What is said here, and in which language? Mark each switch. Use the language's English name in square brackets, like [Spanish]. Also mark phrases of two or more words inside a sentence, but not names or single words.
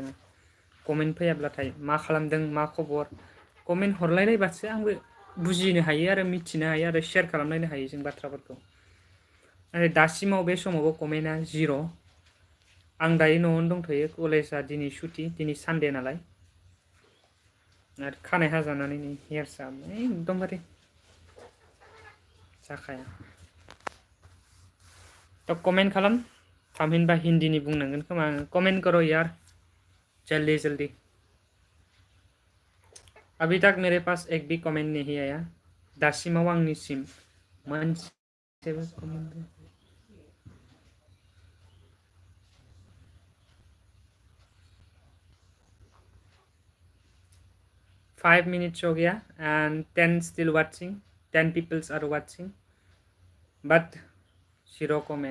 [Bodo] कमेन्ट फैयाब्लाथाय मा खालामदों, मा खबर, कमेन्ट हरलायलायबासो आंबो बुजिनो हायो आरो मिथिनो हायो आरो शेयार खालामलायनो हायो जों बाथ्राफोरखौ। आरो दासिमाव बे समावबो कमेन्टआ जिर'। आं दायो न'आवनो दंथ'यो, कलेजआ दिनै सुटि, दिनै सानडे नालाय। आरो खानाय हाजानानै नै हेयार्सआ एकदमबारे जाखाया। तो कमेंट खालाम, थामहिनबा हिन्दीनि बुंनांगोन खोमा आङो। [Hindi] कमेंट करो यार जल्दी जल्दी। अभी तक मेरे पास एक भी कमेंट नहीं आया, [Bodo] दासिमाव आंनिसिम मोनसेबो कमेंट। [English] 5 minutes [Hindi] हो गया [English] and 10 still watching, 10 peoples are watching, but 0